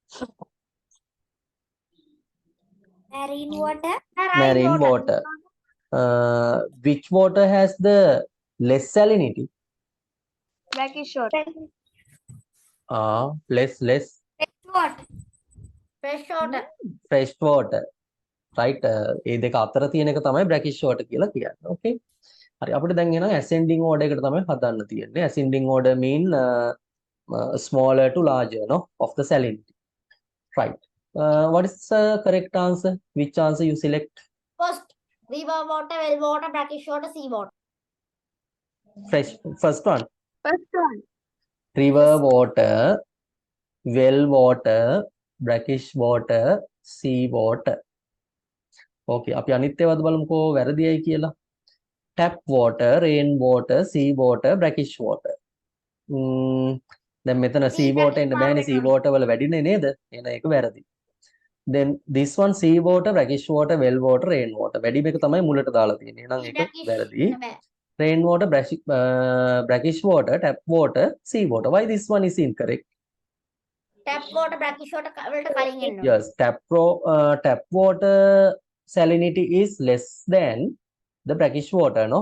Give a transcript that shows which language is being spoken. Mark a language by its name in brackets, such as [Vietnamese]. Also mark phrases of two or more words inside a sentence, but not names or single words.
[English] Marine water. Marine water. Which water has the less salinity? Brackish water. Less. Fresh water. Fresh water. Fresh water. Right? [Sinhala] ඒ දෙක අතර තියෙන එක තමයි [English] brackish water [Sinhala] කියලා කියන්නේ. Okay. හරි අපිට දැන් එනවා [English] ascending order [Sinhala] එකට තමයි හදන්න තියෙන්නේ. [English] Ascending order mean smaller to larger, no, of the salinity. Right. What is the correct answer? Which answer you select? First, river water, well water, brackish water, sea water. First one. First one. River water, well water, brackish water, sea water. [Sinhala] Okay, අපි අනිත් ඒවාද බලමුකෝ වැරදියි කියලා. [English] Tap water, rain water, sea water, brackish water. [Sinhala] දැන් මෙතන [English] sea water [Sinhala] එන්න බෑනේ, [English] sea water [Sinhala] වල වැඩිනේ නේද? එහෙනම් ඒක වැරදි. [English] Then this one sea water, brackish water, well water, rain water. [Sinhala] වැඩිම එක තමයි මුලට දාලා තියෙන්නේ. එහෙනම් ඒක වැරදි. [English] Rain water, brackish water, tap water, sea water. Why this one is incorrect? Tap water, brackish water, yes, tap water salinity is less than the brackish water, no?